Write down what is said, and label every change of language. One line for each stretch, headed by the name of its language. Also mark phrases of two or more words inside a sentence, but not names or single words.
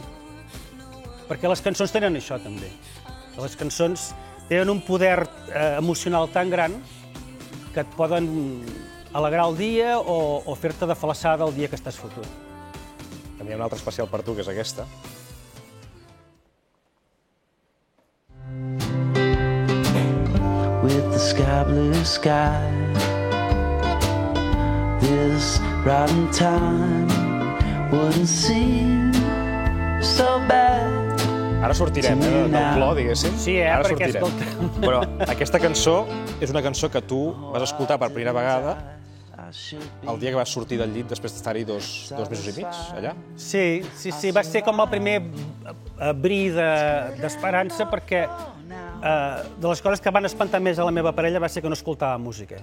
Catalan: Perquè les cançons tenen això, també. Les cançons tenen un poder emocional tan gran que et poden alegrar el dia o fer-te de falassada el dia que estàs fotut. També hi ha una altra especial per tu, que és aquesta.
English: With the sky blue sky, this rotten time wouldn't seem so bad.
Catalan: Ara sortirem, del plor, diguéssim. Sí, Ara perquè, sortirem. escolta... Però aquesta cançó és una cançó que tu vas escoltar per primera vegada el dia que vas sortir del llit després d'estar-hi dos mesos i mig, allà. Sí, va ser com el primer bri d'esperança, perquè de les coses que van espantar més a la meva parella va ser que no escoltava música.